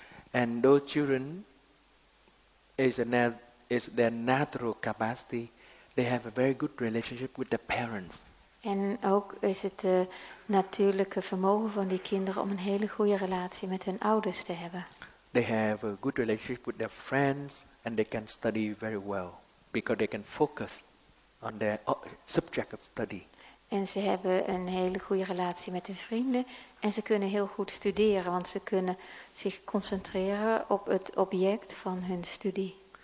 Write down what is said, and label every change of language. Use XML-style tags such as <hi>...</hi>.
<en>And those children is their natural capacity. They have a very good relationship with their parents.</en> <nl>En ook is het natuurlijke vermogen van die kinderen om een hele goede relatie met hun ouders te hebben.</nl> <en>They have a good relationship with their friends and they can study very well because they can focus on their subject of study.</en> <nl>En ze hebben een hele goede relatie met hun vrienden en ze kunnen heel goed studeren, want ze kunnen zich concentreren op het object van hun studie.</nl>